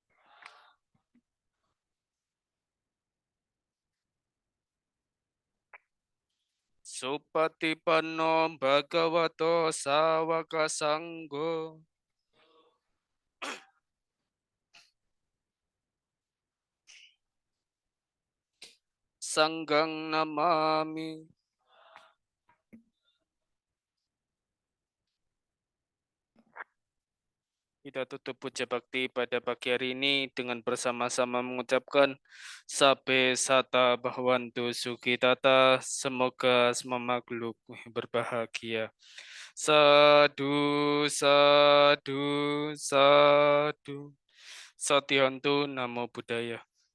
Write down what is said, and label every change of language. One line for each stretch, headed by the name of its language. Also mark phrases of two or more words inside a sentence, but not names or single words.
Pali: Supatipanno bhagavato sawaka sanggo. Sanggang namami.
Indonesian: Kita tutup puja bakti pada pagi hari ini dengan bersama-sama mengucapkan
Pali: Sabe Sata Bhavantu Sukhitata,
Indonesian: semoga semua makhluk berbahagia.
Pali: Sadu, sadu, sadu. Satyantu Namo Buddhaya.